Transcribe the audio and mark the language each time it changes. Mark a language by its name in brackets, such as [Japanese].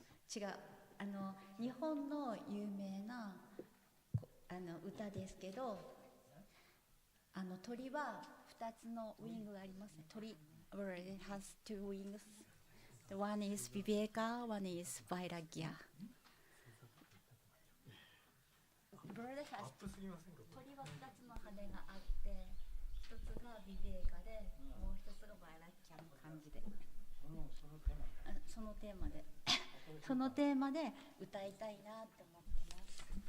[Japanese] 違う、日本の有名な歌ですけど、鳥は2つのウィングがありますね。 [English] 鳥 It has two wings. The one is Viveka, one is Vairagya. Bird has [Japanese] 鳥は2つの羽があって、1つがビベーカで、もう1つがバイラッキャの感じで。そのテーマで歌いたいなって思ってます。